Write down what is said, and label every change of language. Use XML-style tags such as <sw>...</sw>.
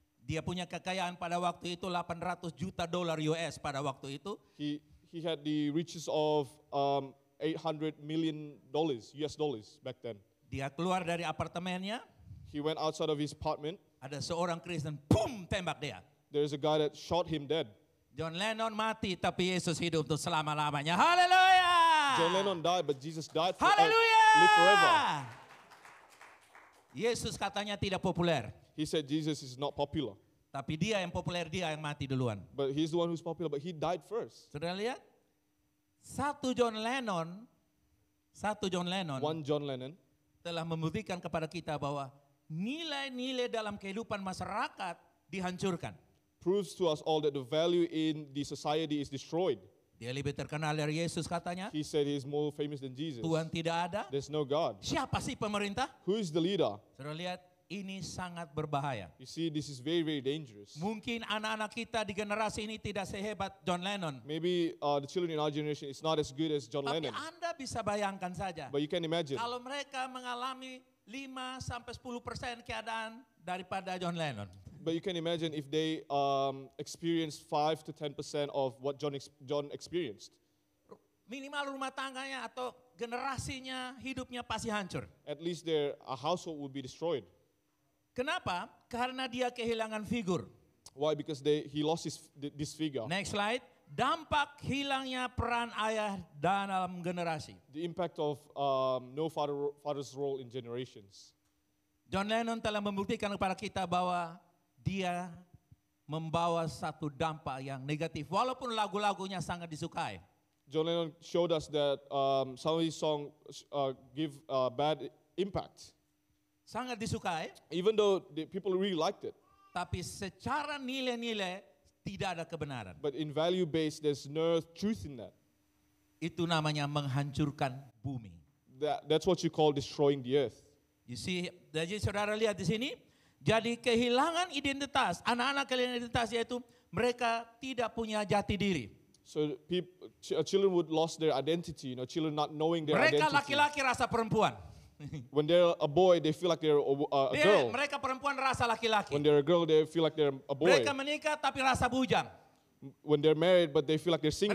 <id>Dia punya kekayaan pada waktu itu $800 juta US pada waktu itu.</id> <en>He had the riches of $800 million US dollars back then.</en> <id>Dia keluar dari apartemennya,</id> <en>He went outside of his apartment.</en> <id>ada seorang Kristen, boom, tembak dia.</id> <en>There is a guy that shot him dead.</en> <id>John Lennon mati, tapi Yesus hidup untuk selama-lamanya. Haleluya!</id> <en>John Lennon died, but Jesus died</en> <id>Haleluya!</id> <en>lived forever.</en> <id>Yesus katanya tidak populer,</id> <en>He said Jesus is not popular.</en> <id>tapi dia yang populer, dia yang mati duluan.</id> <en>But he's the one who's popular, but he died first.</en> <id>Saudara lihat? Satu John Lennon</id> <en>One John Lennon</en> <id>telah membuktikan kepada kita bahwa nilai-nilai dalam kehidupan masyarakat dihancurkan.</id> <en>proves to us all that the value in the society is destroyed.</en> <id>Dia lebih terkenal dari Yesus katanya.</id> <en>He said he is more famous than Jesus.</en> <id>Tuhan tidak ada.</id> <en>There's no God.</en> <id>Siapa sih pemerintah?</id> <en>Who is the leader?</en> <id>Saudara lihat, ini sangat berbahaya.</id> <en>You see, this is very, very dangerous.</en> <id>Mungkin anak-anak kita di generasi ini tidak sehebat John Lennon.</id> <en>Maybe the children in our generation is not as good as John</en> <id>Tapi</id> <en>Lennon.</en> <id>Anda bisa bayangkan saja.</id> <en>But you can imagine.</en> <id>Kalau mereka mengalami 5-10% keadaan daripada John Lennon.</id> <en>But you can imagine if they experience 5 to 10% of what John experienced.</en> <id>Minimal rumah tangganya atau generasinya hidupnya pasti hancur.</id> <en>At least their household would be destroyed.</en> <id>Kenapa? Karena dia kehilangan figur.</id> <en>Why? Because he lost this figure. Next slide.</en> <id>Dampak hilangnya peran ayah dalam generasi.</id> <en>The impact of no father's role in generations.</en> <id>John Lennon telah membuktikan kepada kita bahwa dia membawa satu dampak yang negatif. Walaupun lagu-lagunya sangat disukai.</id> <en>John Lennon showed us that some of his songs give bad impact.</en> <id>Sangat disukai.</id> <en>Even though the people really liked it.</en> <id>Tapi secara nilai-nilai tidak ada kebenaran.</id> <en>But in value based, there's no truth in that.</en> <id>Itu namanya menghancurkan bumi.</id> <en>That's what you call destroying the earth. You see,</en> <id>jadi saudara lihat di sini, jadi kehilangan identitas, anak-anak kehilangan identitas yaitu mereka tidak punya jati diri.</id> <en>So children would lost their identity, children not knowing their</en> <id>Mereka</id> <en>identity.</en> <id>laki-laki rasa perempuan.</id> <en>When they're a boy, they feel like they're a girl.</en> <id>Mereka perempuan rasa laki-laki.</id> <en>When they're a girl, they feel like they're a boy.</en> <id>Mereka menikah tapi rasa bujang.</id> <en>When they're married, but they feel like they're single.</en>